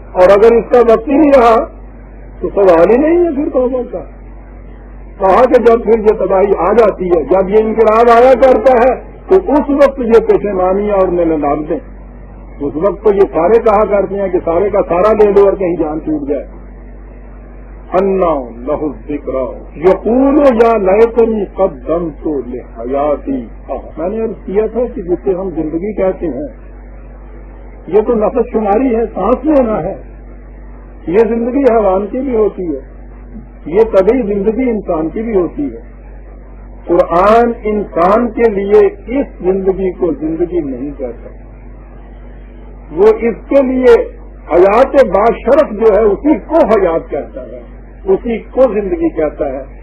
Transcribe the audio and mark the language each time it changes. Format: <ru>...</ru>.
<ur>اور اگر اس کا وقت ہی نہیں رہا تو سوال ہی نہیں ہے پھر توبہ کا. کہا کہ جب پھر یہ تباہی آ جاتی ہے, جب یہ انقلاب آیا کرتا ہے تو اس وقت یہ پیشمانی اور نلامتیں, اس وقت تو یہ سارے کہا کرتے ہیں کہ سارے کا سارا لے لو اور کہیں جان چھوٹ جائے.</ur> <ar>انا لہو ذکر یقول یا لیتنی قدمت لحیاتی.</ar> <ur>میں نے عرض کیا تھا کہ جسے ہم زندگی کہتے ہیں یہ تو نفس شماری ہے, سانس لینا ہے. یہ زندگی حیوان کی بھی ہوتی ہے, یہ طبعی زندگی انسان کی بھی ہوتی ہے. قرآن انسان کے لیے اس زندگی کو زندگی نہیں کہتا, وہ اس کے لیے حیات باشرف جو ہے اسی کو حیات کہتا ہے, اسی کو زندگی کہتا ہے.</ur>